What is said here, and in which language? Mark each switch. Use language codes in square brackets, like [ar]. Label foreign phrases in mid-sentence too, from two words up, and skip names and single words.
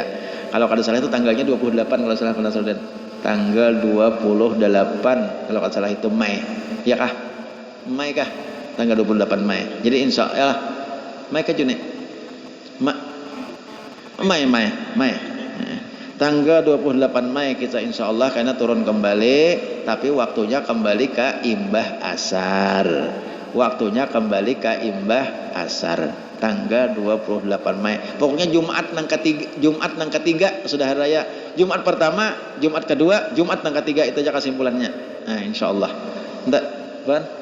[id] Kalau kada salah itu tanggalnya 28 kalau salah Pak Nasruddin. Tanggal 28 kalau kada salah itu Mei. Ya kah? Mei kah? Tanggal 28 Mei. Jadi insyaallah Mei ke Juni? Mei. Tanggal 28 Mei kita insyaallah karena turun kembali, tapi waktunya kembali ke imbah asar. Tanggal 28 Mei. Pokoknya Jumat nang ketiga sudah hari raya. Jumat pertama, Jumat kedua, Jumat nang ketiga itu aja kesimpulannya. Nah, insyaallah. Entar, Ban.